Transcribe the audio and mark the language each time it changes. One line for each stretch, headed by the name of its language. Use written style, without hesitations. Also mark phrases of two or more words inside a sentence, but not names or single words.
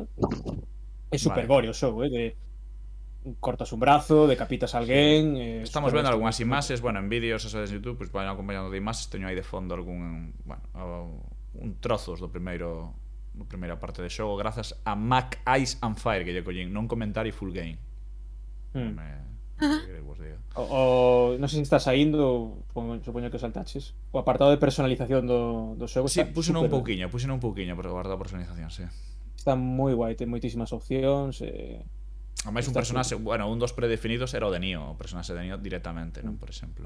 Galician: É super gore o xogo, de cortas un brazo, decapitas a alguén. Estamos vendo algunhas imaxes, bueno, en vídeos eso de YouTube, pois van acompañando de imaxes, teño aí de fondo algún, bueno, un trozos do primeira parte do xogo grazas a Mac Ice and Fire que lle collín, non
English: commentari full game.
Galician: Non sei se está saindo, supoño que saltaches. O apartado de personalización do xogo. Sí, puxeno un pouquiño por guardar a personalización, sí. Está moi guai, ten moitísimas opcións. Ademais un personaxe, bueno, un dos predefinidos era o de Nioh, o personaxe de Nioh directamente, non, por exemplo.